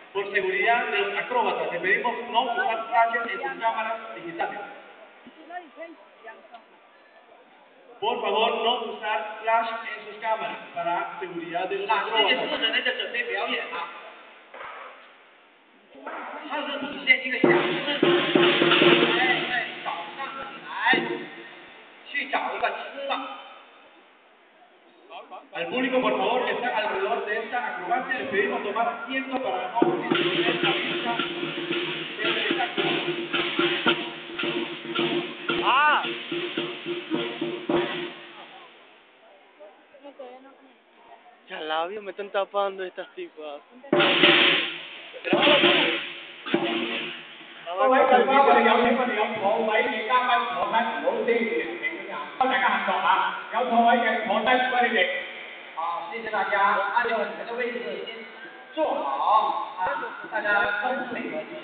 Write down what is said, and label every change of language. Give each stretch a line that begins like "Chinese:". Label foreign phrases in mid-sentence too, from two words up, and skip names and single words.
Spanish: Por seguridad de los acróbatas, les pedimos no usar flashes en sus cámaras digitales. Por favor, no usar flash en sus cámaras para seguridad de los acróbatas.
Chinese: 这4个人就准备表演了，它是体现一个小事，在早上起来去找一个吃的。
Spanish: Al público, por favor, que está alrededor de esta acrobacia, les pedimos tomar asiento para no distraer la vista del espectáculo. ¡Ah! Ya labio, me están tapando estas tipas.
Chinese: 好，谢谢大家，按照你们的位置先坐好啊，大家都配合一下。